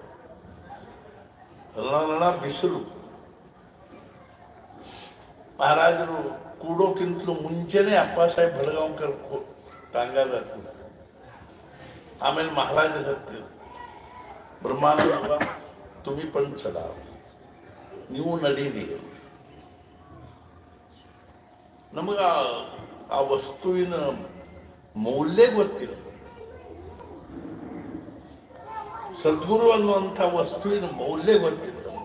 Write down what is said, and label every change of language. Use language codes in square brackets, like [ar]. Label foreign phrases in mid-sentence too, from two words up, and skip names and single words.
[kn] ರಣ ಬಿಸಿಲು. ಮಹಾರಾಜರು ಕೂಡೋಕ್ಕಿಂತಲೂ ಮುಂಚೆನೆ ಅಪ್ಪ ಸಾಹೇಬ್ ಬಡಗಾಂವ್ಕರ್ ತಾಂಗಾದ. [mr] ಆಮೇಲೆ ಮಹಾರಾಜರ ಹತ್ತಿರ ಬ್ರಹ್ಮಾನಂದ तुम्ही पण चला, [kn] ನೀವು ನಡೀರಿ. ನಮಗ ಆ ವಸ್ತುವಿನ ಮೌಲ್ಯ ಗೊತ್ತಿಲ್ಲ. ಸದ್ಗುರು ಅನ್ನುವಂಥ ವಸ್ತುವಿನ ಮೌಲ್ಯ ಗೊತ್ತಿಲ್ಲ.